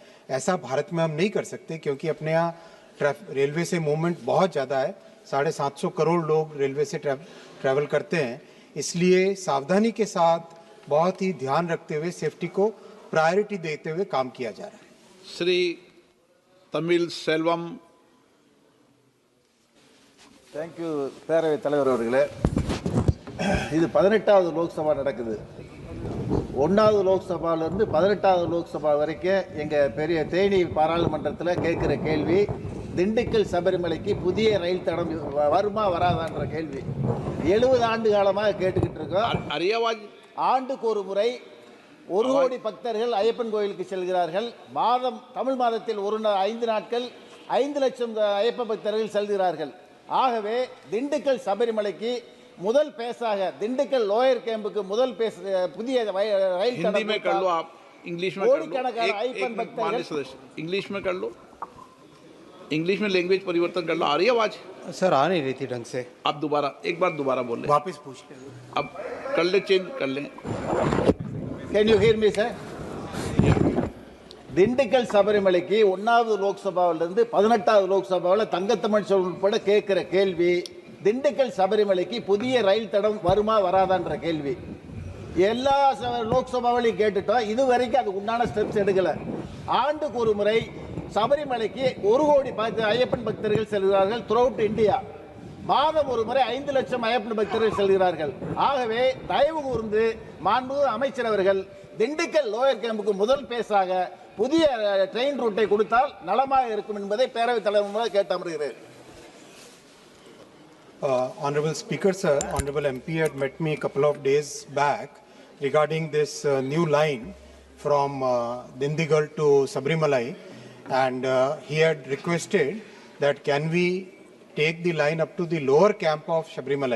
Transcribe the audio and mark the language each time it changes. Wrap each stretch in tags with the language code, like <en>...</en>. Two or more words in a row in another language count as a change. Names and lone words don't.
<hi>ऐसा भारत में हम नहीं कर सकते, क्योंकि अपने यहाँ रेलवे से मूवमेंट बहुत ज़्यादा है। 750 करोड़ लोग रेलवे से ट्रैवल करते हैं, इसलिए सावधानी के साथ बहुत ही ध्यान रखते हुए सेफ्टी को प्रायोरिटी देते हुए काम किया जा रहा है। श्री तमिल सेल्वम।</hi> <ta>தேங்க்யூ பேரவைத் தலைவர் அவர்களே. இது 18வது லோக்சபா நடக்குது. 1வது லோக்சபாவிலிருந்து 18வது லோக்சபா வரைக்கும் எங்கள் பெரிய தேனி பாராளுமன்றத்தில் கேட்குற கேள்வி திண்டுக்கல் சபரிமலைக்கு புதிய ரயில் தடம் வருமா வராதான்ற கேள்வி 70 ஆண்டு காலமாக கேட்டுக்கிட்டு இருக்கோம். ஆண்டுக்கு ஒரு முறை 1 கோடி பக்தர்கள் ஐயப்பன் கோயிலுக்கு செல்கிறார்கள். தமிழ் மாதத்தில் 5 நாட்கள் 5 லட்சம் ஐயப்ப பக்தர்கள் செல்கிறார்கள். ஆகவே திண்டுக்கல் சபரிமலைக்கு முதல் பேஸாக திண்டுக்கல்</ta> <en>lower camp</en> <ta>முதல் பேஸ் புதிய ரயில்</ta> <hi>हिंदी में कर लो, आप इंग्लिश में कर लो। इंग्लिश में कर लो, इंग्लिश में लैंग्वेज परिवर्तन कर लो। आ रही है आवाज? सर आ नहीं रही थी ढंग से। आप दोबारा एक बार दोबारा बोल ले, वापस पूछ ले। अब कर ले, चेंज कर ले।</hi> <en>Can you hear me, sir?</en> <ta>திண்டுக்கல் சபரிமலைக்கு 1வது லோக்சபாவிலிருந்து 18வது லோக்சபாவில் தங்கத்தமிழ் உட்பட கேட்கிற கேள்வி திண்டுக்கல் சபரிமலைக்கு புதிய ரயில் தடம் வருமா வராதான்ற கேள்வி எல்லா லோக்சபாவிலையும் கேட்டுட்டோம். இது வரைக்கும் அதுக்கு உண்டான ஸ்டெப்ஸ் எடுக்கல. ஆண்டுக்கு ஒரு முறை சபரிமலைக்கு 1 கோடி ஐயப்பன் பக்தர்கள் செல்கிறார்கள் த்ரூஅவுட் இந்தியா. மாதம் ஒரு முறை 5 லட்சம் ஐயப்பன் பக்தர்கள் செல்கிறார்கள். ஆகவே தயவு கூர்ந்து மாண்புமிகு அமைச்சர் அவர்கள் திண்டுக்கல்</ta> <en>lower camp</en> <ta>முதல் பேஸாக புதிய</ta> <en>train route</en> <ta>கொடுத்தால் நலமாக இருக்கும் என்பதை பேரவைத் தலைவர் கேட்டு அமர்கிறேன்.</ta> <en>Honorable Speaker, sir, Honorable MP had met me a couple of days back regarding this new line from Dindigul to Sabrimalai, and he had requested that can we take the line up to the lower camp of Sabrimalai.</en>